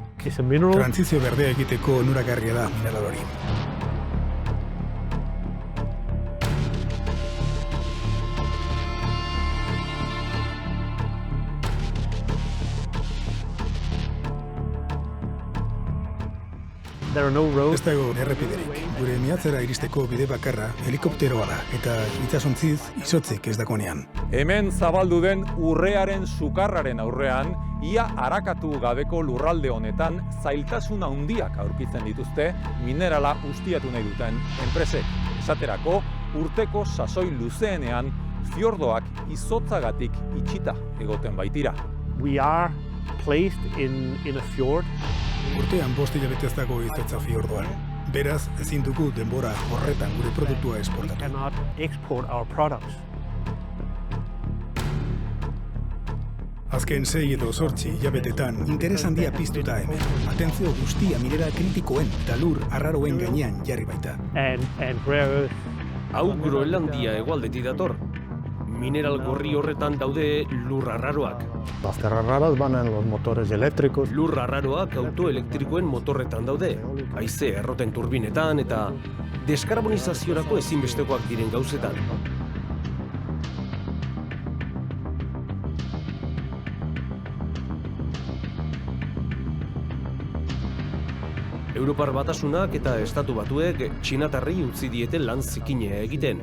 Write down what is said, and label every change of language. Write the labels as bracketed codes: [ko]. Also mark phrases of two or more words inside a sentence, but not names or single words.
[en] is a mineral. [eu] Trantzizio berdea egiteko onuragarria da mineral hori. [en] There are no roads. [eu] Ez dago errepiderik. Gure meatzera iristeko bide bakarra helikopteroa da, eta itsasontziz izotzik ez dagonean. Hemen zabaldu den urrearen sukarraren aurrean, ia arakatu gabeko lurralde honetan zailtasun handiak aurkitzen dituzte minerala ustiatu nahi duten enpresek. Esaterako, urteko sasoi luzeenean fiordoak izotzagatik itxita egoten baitira. [en] We are placed in a fjord. [eu] Urtean 5 hilabete ez dago izotza fiordoan. Beraz, ezin dugu denbora horretan gure produktua [en] We [eu] esportatu. [en] cannot export our products. [eu] Azken 6 edo 8 hilabetetan interes handia piztuta hemen. Atentzio guztia mineral kritikoen eta lur arraroen gainean jarri baita. [en] And rare earth. [eu] Hau Groenlandia hegoaldetik dator. Mineral gorri horretan daude lur arraroak. [es] Las tierras raras van en los motores eléctricos. [eu] Lur arraroak autoelektrikoen motorretan daude. Haize erroten turbinetan eta deskarbonizaziorako ezinbestekoak diren gauzetan. Europar Batasunak eta Estatu Batuek Txinatarrei utzi diete lan zikinea egiten.